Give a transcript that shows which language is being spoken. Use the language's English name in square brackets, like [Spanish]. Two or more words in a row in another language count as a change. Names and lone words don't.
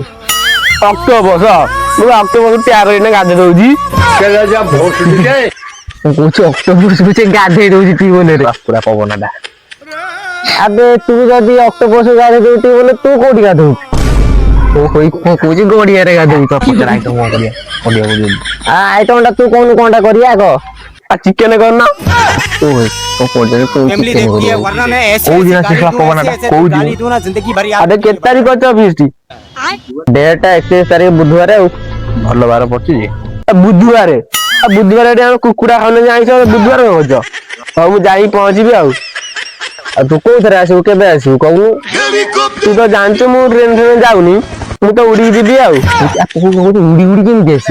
[Odia] ଅକ୍ଟୋପସ ମୁଁ ଅକ୍ଟୋପସ ପ୍ୟାର ଏଇନା ଗାଧେଇ ଦଉଛି କହୁଛି ଅକ୍ଟୋପସ ଗାଧେଇ ଦଉଛି ଟ୍ୟୁବଲରେ ପୁରା ପବନଟା। ଆବେ ତୁ ଯଦି ଅକ୍ଟୋପସ ଗାଧେଇ ଦଉଛୁ ବୋଲେ ତୁ କୋଉଠି ଗାଧଉଛୁ? କହୁଛି ଗଡିଆରେ ଗାଧଉଛୁ। ଆଇଟମ ଟା ତୁ କହୁନୁ କଣଟା କରିବା ଆଗ? ଚିକେନ କରନା [Hindi] फैमिली देखती है वरना मैं ऐसे ऐसी गाली दूं ना जिंदगी भर याद [Odia] କେତେ ତାରିଖ କରିଛ ଫିଷ୍ଟ? ଡେଟ୍ ଟା 31 ତାରିଖ ବୁଧବାର ଆଉ ଭଲ ବାର ପଡୁଛି ବୁଧବାର ଏଠି ଆମେ କୁକୁଡ଼ା ଖାଉନେ ଆଇଁଷ ବୁଧବାର କରୁଛ? ହଉ ମୁଁ ଯାଇ ପହଞ୍ଚିବି ଆଉ ତୁ କୋଉଥିରେ ଆସିବୁ କେବେ ଆସିବୁ କହୁନୁ? ତୁ ତ ଜାଣିଛୁ ମୁଁ ଟ୍ରେନ ଯାଉନି ମୁଁ ତ ଉଡିକି ଯିବି ଆଉ ଉଡି କେମିତି ଆସିବ?